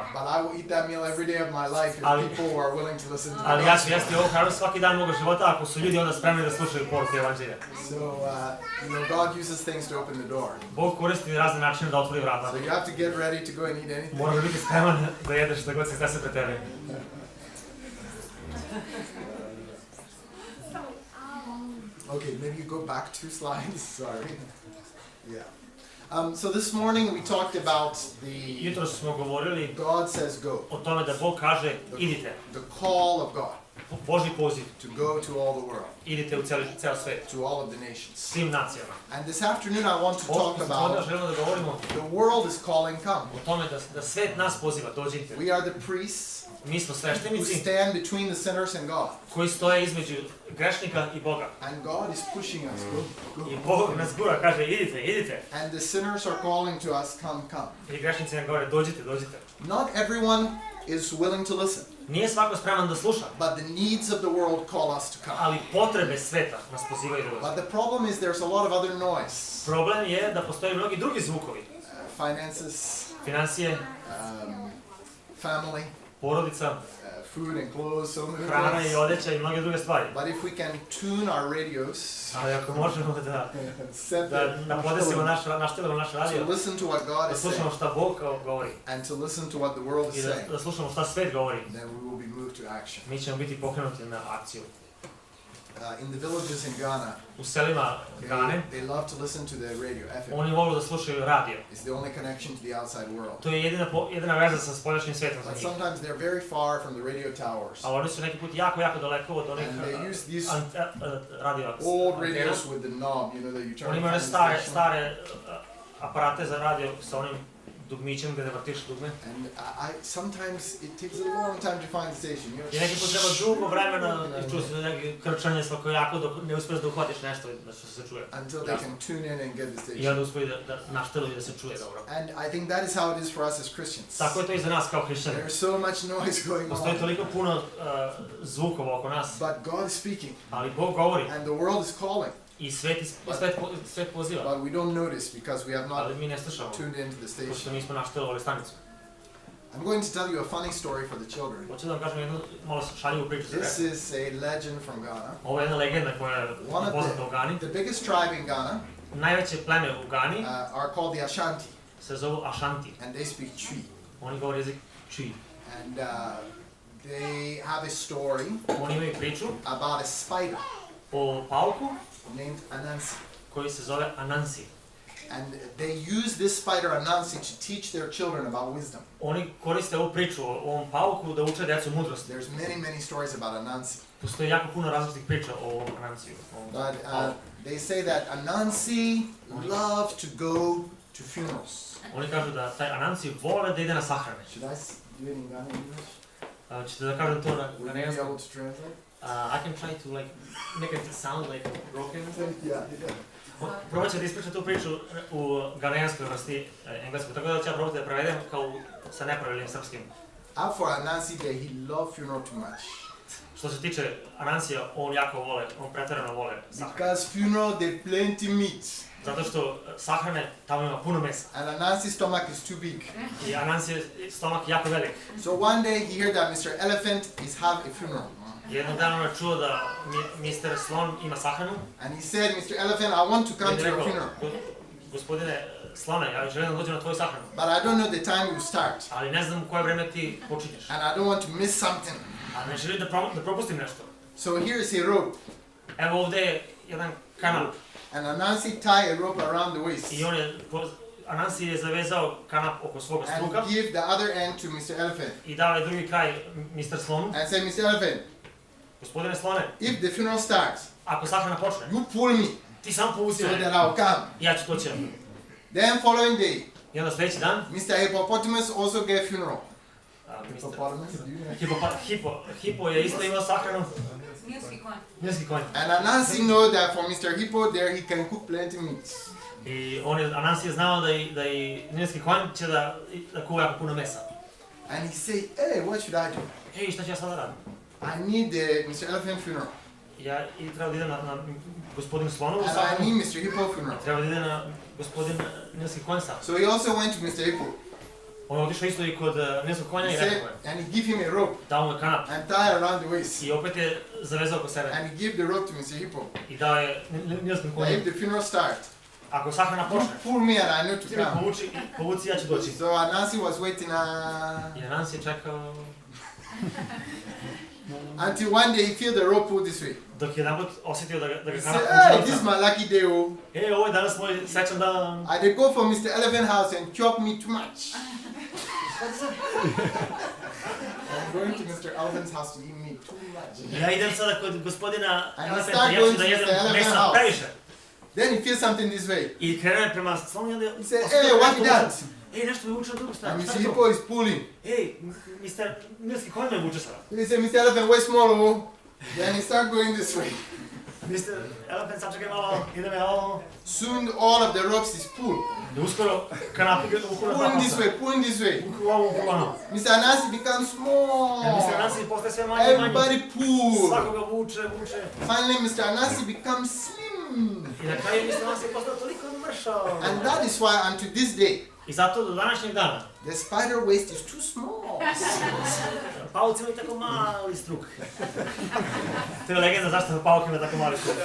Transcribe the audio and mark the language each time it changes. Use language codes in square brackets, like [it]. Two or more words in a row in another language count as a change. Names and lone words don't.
[en] But I will eat that meal every day of my life if [sr] Ali- [en] people who are willing to listen to the [sr] Ali ja ću [en] gospel. [sr] jesti ovu hranu svaki dan mog života ako su ljudi onda spremni da slušaju poruku evanđelja. [en] So, you know, God uses things to open the door. [sr] Bog koristi razne načine da otvori vrata. [en] So you have to get ready to go and eat anything. [sr] Moraš biti spreman da jedeš šta god se desi pred tebe. [en] Okay, maybe you go back 2 slides. Sorry. Yeah. So this morning we talked about the [sr] Jutro smo govorili [en] God says go, [sr] o tome da Bog kaže idite, [en] the call of God [sr] Božji poziv, [en] to go to all the world, [sr] idite u ceo svet, [en] to all of the nations. [sr] svim nacijama. [en] And this afternoon I want to talk [sr] Ovdje [en] about [sr] želimo da govorimo [en] the world is calling, come. [sr] o tome da svet nas poziva, dođite. [en] We are the priests [sr] Mi smo [en] who [sr] sveštenici [en] stand between the sinners and God. [sr] koji stoje između grešnika i Boga. [en] And God is pushing us, go, [sr] I [en] go. [sr] Bog nas gura, kaže idite, idite. [en] And the sinners are calling to us, come, come. [sr] I grešnici nam govore dođite, dođite. [en] Not everyone is willing to listen, [sr] Nije svako spreman da sluša, [en] but the needs of the world call us to come. [sr] ali potrebe sveta nas pozivaju da dođe. [en] But the problem is there's a lot of other noise. [sr] Problem je da postoje mnogi drugi zvukovi. [en] Finances, [sr] Financije, [en] family, [sr] porodica, [en] food and clothes, so many [sr] hrana i [en] things. [sr] odjeća i mnoge druge stvari. [en] But if we can tune our radios, [sr] Ali ako možemo [en] set [sr] da [en] the [sr] napodesimo naštelimo naš radio, [en] to listen to what God [sr] da [en] is [sr] slušamo [en] saying [sr] šta Bog govori [en] and to listen to what the world [sr] i [en] is saying, [sr] da slušamo šta svet govori, [en] then we will be moved to action. [sr] mi ćemo biti pokrenuti na akciju. [en] In the villages in Ghana, [sr] U selima Gane, [en] they love to listen to the radio, FM. [sr] oni volu da slušaju radio. [en] It's the only connection to the outside world. [sr] To je jedina veza sa spoljašnjim svetom za [en] But [sr] njih. [en] sometimes they're very far from the radio towers. [sr] Ali oni su neki put jako daleko od onih [en] And they use these [sr] radio [en] old [sr] antena. [en] radios with the knob, you know, that you turn [sr] Oni [en] on [sr] imaju [en] the [sr] stare [en] station. [sr] aparate za radio sa onim dugmićem gdje ne vrtiš dugme. [en] And sometimes it takes a long time to find the station. You know, [sr] I neki put treba dugo vremena i čuje se neki krčanje svakojako dok ne uspiješ da uhvatiš nešto da se čuje. [en] until they can tune in and get the [sr] I [en] station. [sr] onda uspiju da našteluju da se čuje dobro. [en] And I think that is how it is for us as Christians. [sr] Tako je to i za nas kao hrišćani. [en] There's so much noise going [sr] Postoji [en] on, [sr] toliko puno zvukova oko nas, [en] but God is speaking, [sr] ali Bog govori [en] and the world is calling, [sr] i svet poziva. [en] but we don't notice because we have not [sr] Ali mi ne slušamo, [en] tuned into the [sr] pošto [en] station. [sr] nismo naštelovali stanicu. [en] I'm going to tell you a funny story for the children. [sr] Hoću da vam kažem jednu malo šaljivu priču za [en] This [sr] decu. [en] is a legend from Ghana. [sr] Ovo je jedna legenda koja je [en] One of [sr] poznata u Gani. [en] the biggest tribe in Ghana [sr] Najveće pleme u Gani [en] are called the Ashanti, [sr] se zovu Ashanti. [en] and they speak Twi. [sr] Oni govore jezik Twi. [en] And they have a story [sr] Oni imaju priču [en] about a spider [sr] o pauku [en] named Anansi. [sr] koji se zove Anansi. [en] And they use this spider Anansi to teach their children about wisdom. [sr] Oni koriste ovu priču o ovom pauku da uče djecu mudrosti. [en] There's many stories about Anansi. [sr] Postoji jako puno različitih priča o ovom Anansiju. [en] But they say that Anansi loved to go to funerals. [sr] Oni kažu da taj Anansi vole da ide na sahrane. [en] Should I do it in Ghana English? [sr] Ćete da kažem to na [en] Would you be [sr] ganejanskom? [en] able to translate? I can try to like make it sound like broken. Yeah. [sr] Probat ću da ispričam tu priču u ganejanskoj vrsti engleskoj, tako da ću ja probati da je prevedem kao sa nepravilnim srpskim. [en] For Anansi there, he loved funeral too much. [sr] Što se tiče Anansija, on jako vole, on pretjerano vole sahrane. [en] Because funeral there plenty meat. [sr] Zato što sahrane tamo ima puno mesa. [en] And Anansi's stomach is too big. [sr] I Anansijev stomak jako velik. [en] So one day he heard that Mr. Elephant is have a funeral. [sr] Jednog dana on je čuo da Mr. Slon ima sahranu. [en] And he said, Mr. Elephant, I want to come to your funeral. [sr] Gospodine Slone, ja želim da dođem na tvoju sahranu. [en] But I don't know the time you start. [sr] Ali ne znam u koje vreme ti počinješ. [en] And I don't want to miss something. [sr] A ne želim da propustim nešto. [en] So here is a rope. [sr] Evo ovdje je jedan kanap. [en] And Anansi tie a rope around the waist. [sr] I Anansi je zavezao kanap oko svoga struka. [en] And give the other end to Mr. Elephant. [sr] I dao je drugi kraj Mr. Slonu. [en] And say, Mr. Elephant, [sr] Gospodine Slone, [en] if the funeral starts, [sr] ako sahrana počne, [en] you pull me [sr] ti sam povuci [en] so [sr] me. [en] that I'll come. [sr] Ja ću doći. [en] Then following day, [sr] I onda sljedeći dan, [en] Mr. Hippopotamus also gave funeral. Mr. Hippopotamus, do you know? [sr] Hippo je isto imao sahranu. Nilski konj. [en] And Anansi know that for Mr. Hippo there he can cook plenty meat. [sr] I Anansi je znao da i nilski konj će da kuva jako puno mesa. [en] And he say, hey, what should I do? [sr] Hej, šta ću ja sada radim? [en] I need the Mr. Elephant funeral. [sr] Ja treba da idem na gospodin Slonovu [en] And I [sr] sahranu. [en] need Mr. Hippo funeral. [sr] Treba da idem na gospodin nilski konj sahranu. [en] So he also went to Mr. Hippo. [sr] On je otišao isto i kod nilskog konja [en] He [sr] i [en] said, [sr] rekao je. [en] and he give him a rope [sr] Dao mu je kanap. [en] and tie around the waist. [sr] I opet je zavezao oko sebe. [en] And he give the rope to Mr. Hippo. [sr] I dao je nilskim [en] Now [sr] konjem. [en] if the funeral starts, [sr] Ako sahrana [en] you [sr] počne, [en] pull me and I know to [sr] ti me [en] come. [sr] povuci, ja ću doći. [en] So Anansi was waiting [sr] I Anansi je čekao [en] until one day he feel the rope pull this way. [sr] dok je jedanput osjetio da ga [en] He [sr] kanap [en] said, hey, [sr] vuče [en] this is [sr] od [en] my lucky day, oh. [sr] ovo je danas moj srećan dan. [en] I did go for Mr. Elephant house and chop me too much. I'm going to Mr. Elephant's house to eat meat too much. [sr] Ja idem sada kod gospodina [en] And [sr] Elefanta, [en] start [sr] ja [en] going [sr] ću [en] to [sr] da [en] Mr. [sr] jedem [en] Elephant [sr] mesa [en] house. [sr] previše. [en] Then he feels something this way. [sr] I krenuo je prema Slonu i onda [en] He said, hey, what he does? [sr] Ej, nešto me vuče na drugu stranu. [en] And [sr] Šta [en] Mr. [sr] je to? [en] Hippo is pulling. [sr] Ej, Mr. Nilski konj me vuče sada. [en] He said, Mr. Elephant, wait small, oh. Then he start going this way. [sr] Mr. Elefant, sačekaj malo, ideme ovo. [en] Soon all of the ropes is pulled. [sr] I uskoro kanap ukura [en] Pulling this papasa. way, pulling this way. [sr] Ukura ovo, ukura ono. [en] Mr. Anansi becomes [sr] Mr. [en] small. [sr] Anansi postaje sve manje i manje. [en] Everybody pull. [sr] Svakoga vuče. [en] Finally, Mr. Anansi becomes slim. [sr] I na kraju Mr. Anansi je postao toliko mršav. [en] And that is why unto this day, [sr] I zato do današnjeg dana [en] the spider waist is too small. [sr] pauci imaju tako mali struk. To je legenda zašto pauk ima tako mali struk.